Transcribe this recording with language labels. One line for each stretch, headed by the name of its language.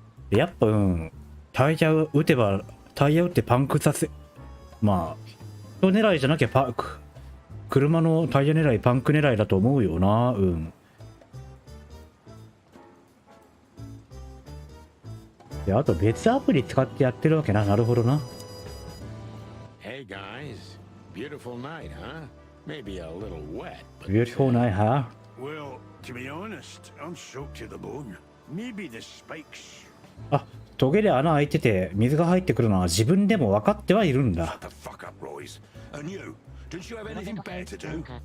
Japanese: やっぱ、タイヤ打てば、タイヤ打ってパンクさせ、まあ、人狙いじゃなきゃ車のタイヤ狙い、パンク狙いだと思うよな。うん。で、あと別アプリ使ってやってるわけな。なるほどな。
English: Hey guys, beautiful night, huh? Maybe a little wet, but Beautiful night, huh? Well, to be honest, I'm soaked to the bone. Maybe the spikes.
Japanese: あ、トゲで穴開いてて水が入ってくるのは自分でも分かってはいるんだ。
English: The fuck up, Royce. And you, didn't you have anything better to do?